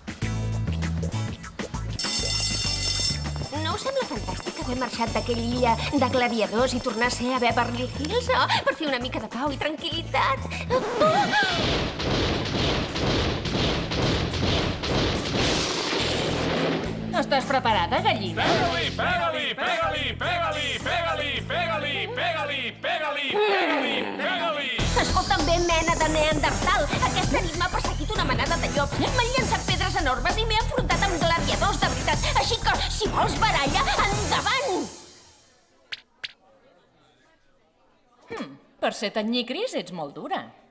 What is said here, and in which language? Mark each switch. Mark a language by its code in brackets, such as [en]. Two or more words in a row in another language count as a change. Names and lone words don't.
[ca] No us sembla fantàstic haver marxat d'aquella illa de gladiadors i tornar a ser a Beverly Hills? Per fer una mica de pau i tranquil·litat. Estàs preparada, gallina? Pega-li, pega-li, pega-li, pega-li, pega-li, pega-li, pega-li, pega-li, pega-li, pega-li. Escolta'm bé, mena de neandertal. Aquesta nit m'ha perseguit una manada de llops. M'han llançat pedres enormes i m'he enfrontat amb gladiadors de veritat. Així que, si vols baralla, endavant! Per ser tan nyicris, ets molt dura.